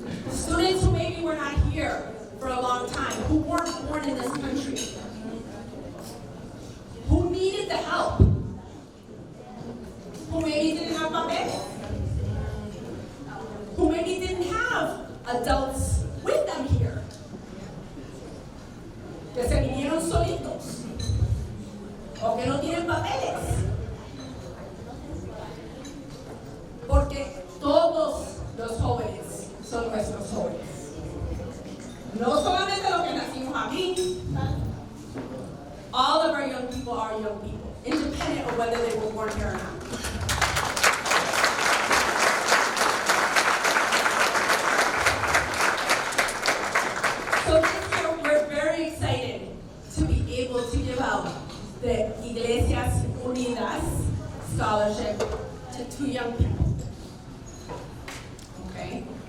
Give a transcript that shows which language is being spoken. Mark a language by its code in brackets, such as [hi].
[en] Students who maybe were not here for a long time, who weren't born in this country, who needed the help, who maybe didn't have papeles, who maybe didn't have adults with them here, [es] que se vinieron solitos, o que no tienen papeles. Porque todos los jóvenes son nuestros jóvenes. No solamente los que nacimos aquí. [en] All of our young people are young people, independent of whether they were born here or not. So this year, we're very excited to be able to give out the Iglesias Unidas scholarship to two young people. Okay?